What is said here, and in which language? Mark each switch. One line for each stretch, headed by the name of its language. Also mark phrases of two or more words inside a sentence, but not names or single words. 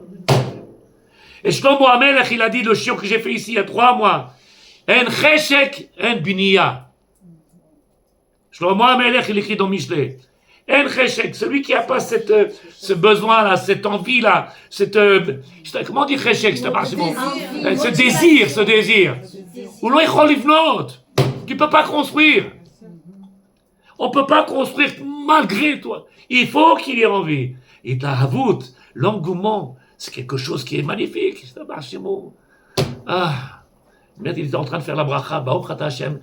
French: Et Shlomo HaMelech, il a dit, le chiot que j'ai fait ici il y a 3 mois,
Hebrew: אין חשק, אין בנייה.
French: Shlomo HaMelech, il écrit dans Mishlei.
Hebrew: אין חשק,
French: celui qui n'a pas ce besoin-là, cette envie-là, comment on dit cheshek, ce désir.
Hebrew: הוא לא יכול לבנות.
French: Tu ne peux pas construire. On ne peut pas construire malgré toi. Il faut qu'il y ait envie. Et la havout, l'engouement, c'est quelque chose qui est magnifique. Merde, il était en train de faire la bracha,
Hebrew: ברוך אתה השם.